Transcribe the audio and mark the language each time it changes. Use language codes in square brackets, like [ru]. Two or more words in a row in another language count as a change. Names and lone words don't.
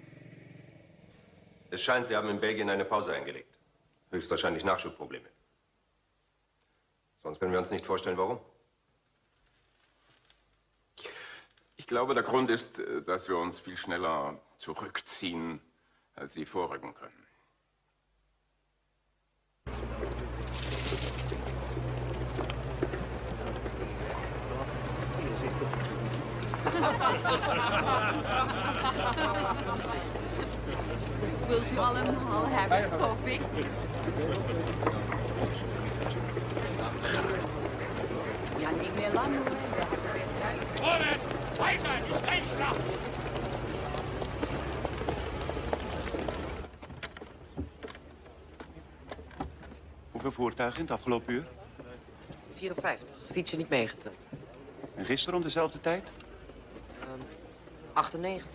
[de] Es scheint, Sie haben in Belgien eine Pause eingelegt. Höchstwahrscheinlich Nachschubprobleme. Sonst können wir uns nicht vorstellen, warum. Ich glaube, der Grund ist, dass wir uns viel schneller zurückziehen, als Sie vorrücken können. [nl] Wilt u allemaal hebben, koffie? Ja, niet meer lang hoor. [de] Vorwärts! Weiter! Die Steinschlacht! [nl] Hoeveel voertuigen in het afgelopen uur? 54. Fietsen niet meegeteld. En gisteren om dezelfde tijd? 98.